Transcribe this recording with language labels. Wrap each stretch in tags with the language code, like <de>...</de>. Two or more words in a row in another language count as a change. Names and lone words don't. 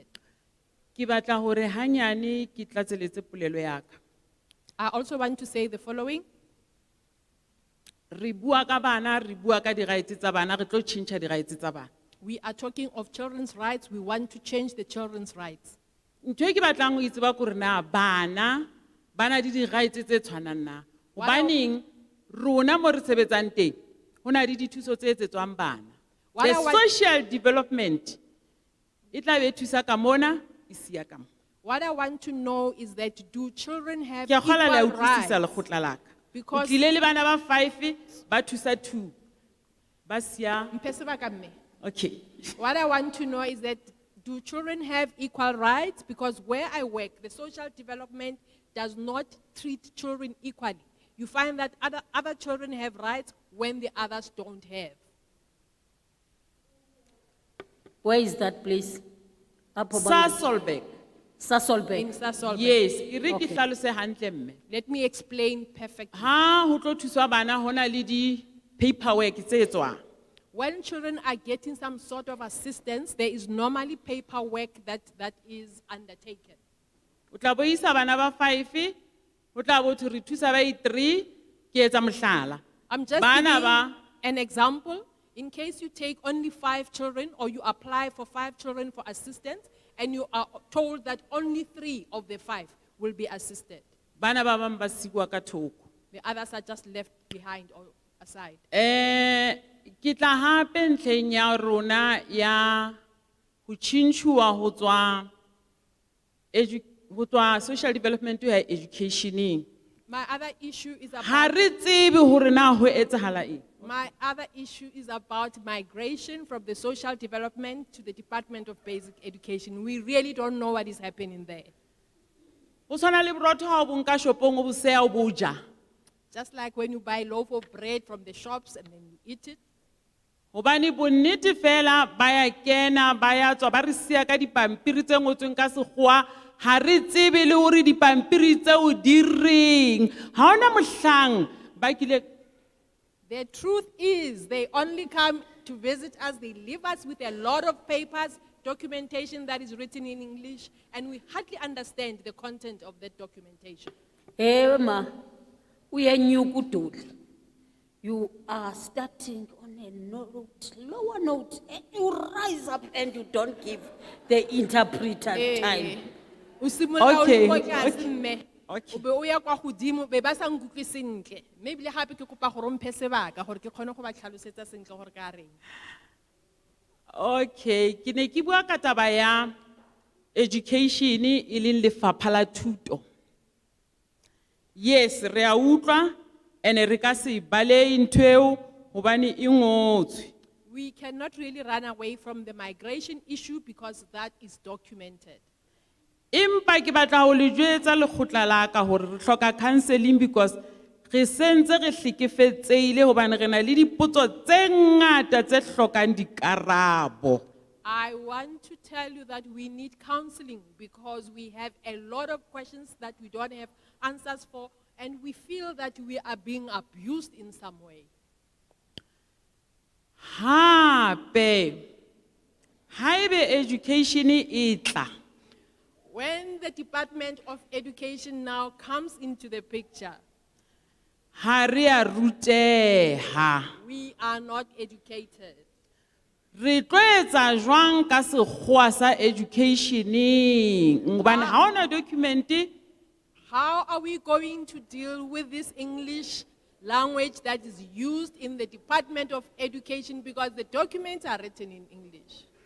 <st>Ki batla hore hanyane ki tlatseletse polelo ya ka.</st> <en>I also want to say the following.</en> <st>Re bua ka bana, re bua ka di-rights tsa bana, re tlo tjhentjha di-rights tsa bana.</st> <en>We are talking of children's rights. We want to change the children's rights.</en> <st>Ntho e ke batlang ho itseba ke hore na bana ba na le di-rights tse tshwanang na. Hobaneng rona mo re sebetsang teng ho na le dithuso tse etsetswang bana.</st> <en>The social development</en> <st>e tla be thusa ka mona e siya ka mo.</st> <en>What I want to know is that do children have</en> <st>Ke a kgola le a</st> <en>equal rights?</en> <st>utlwisisa lekgotla la ka.</st> <en>Because-</en> <st>O tlile le bana ba 5 ba thusa 2 ba siya. Mphe sebaka mme.</st> <en>Okay. What I want to know is that do children have equal rights? Because where I work, the social development does not treat children equally. You find that other children have rights when the others don't have. Where is that place? Sasolburg. Sasolburg. In Sasolburg. Yes,</en> <st>e re ke</st> <en>Okay.</en> <st>hlalose hantle mme.</st> <en>Let me explain perfectly.</en> <st>Ha ho tlo thuswa bana hona le di paperwork tse etswang.</st> <en>When children are getting some sort of assistance, there is normally paperwork that is undertaken.</en> <st>O tla bo isa bana ba 5, o tla bo thwe re thusa ba 3, ke etsa mohlala.</st> <en>I'm just</en> <st>Bana</st> <en>giving</en> <st>ba</st> <en>an example. In case you take only 5 children or you apply for 5 children for assistance and you are told that only 3 of the 5 will be assisted.</en> <st>bana ba bang ba siwa ka thoko.</st> <en>The others are just left behind or aside.</en> <st>Ke tla hape ntlheng ya rona ya ho tjhentjhuwa ho tswa</st> <en>social development to</en> <st>educationeng.</st> <en>My other issue is</en> <st>Ha</st> <en>about</en> <st>re tsebe hore na ho etsahala eng.</st> <en>my other issue is about migration from the social development to the Department of Basic Education. We really don't know what is happening there.</en> <st>Ho tshwana le borotho ha o bo nka shopong o bo seya o bo ja.</st> <en>Just like when you buy loaf of bread from the shops and then you eat it.</en> <st>Hobane bonnete fela ba ya kena ba ya tswa ba re siya ka dipampiri tse ngotsweng ka sekgowa ha re tsebe le hore dipampiri tseo di reng. Ha ona mohlang ba kile.</st> <en>The truth is, they only come to visit us, they leave us with a lot of papers, documentation that is written in English, and we hardly understand the content of that documentation. Ma, we are new good. You are starting on a note, lower note, and you rise up and you don't give the interpreter time. Okay.</en> <tn>O be o ya kwa godimo be ba sa nkutlwe sentle mme ebile gape ke kopa gore o mphe sebaka gore ke kgone go ba tlhalosetsa sentle gore ka reng.</tn> <st>Okay, ke ne ke bua ka taba ya education e leng lefapha la thuto. Yes, re a utlwa ene re ka se bale ntho eo hobane e ngotswe.</st> <en>We cannot really run away from the migration issue because that is documented.</en> <st>Empa ke batla ho le jwetsa lekgotla la ka hore re hloka counselling because re sentse re hlekefetseile hobane re na le dipotso tse ngata tse hlokang dikarabo.</st> <en>I want to tell you that we need counseling because we have a lot of questions that we don't have answers for and we feel that we are being abused in some way.</en> <st>Hape haebe education e tla.</st> <en>When the Department of Education now comes into the picture,</en> <st>Ha re a ruteha.</st> <en>we are not educated.</en> <st>Re tlo etsa jwang ka sekgowa sa educationeng hobane ha ona document.</st> <en>How are we going to deal with this English language that is used in the Department of Education because the documents are written in English?</en>